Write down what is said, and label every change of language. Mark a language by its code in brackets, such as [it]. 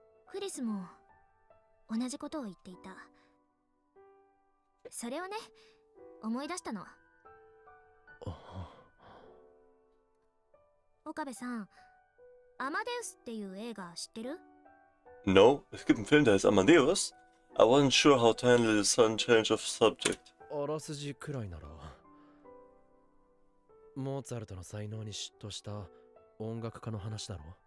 [ja] クリスも同じことを言っていた。それをね、思い出したの。岡部さん、アマデウスっていう映画知ってる？ [de] No, es gibt einen Film, der heißt Amadeus. [en] I wasn't sure how to handle the sudden change of subject. [ja] あらすじくらいなら。モーツァルトの才能に嫉妬した音楽家の話だろ。